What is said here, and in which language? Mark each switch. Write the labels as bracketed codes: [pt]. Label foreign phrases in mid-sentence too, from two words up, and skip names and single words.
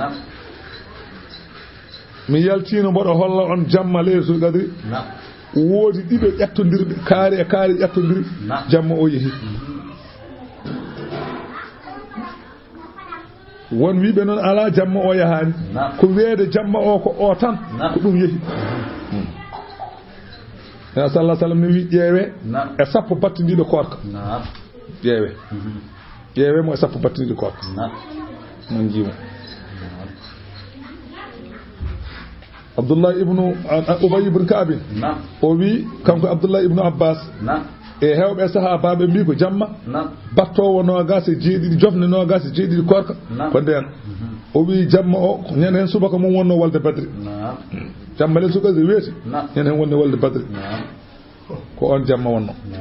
[ff] wi mi yaltino bodo holla on jamma [ar] ليلة القدر [ff] woodi dibe ƴettondirbe kaari e kaari ƴettondiri jamma o yehi won wiibe non ala jamma o yahani ko weede jamma o ko o tan ko dum yehi ya [ar] صلى الله عليه وسلم [ff] ni wi ƴeewe e sappo battindido korka ƴeewe mo e sappo battindido korka mon jiimo Abdullah ibn Ubay ibn Ka'b o wi kanko Abdullah ibn Abbas e hewbe sahaba be mbi ko jamma battowo no gasi jeedi jofne no gasi jeedi korka ko den o wi jamma o ñen subaka mum wonno walde badri jamma le suka weeti ñen hen wonno walde badri ko on jamma wonno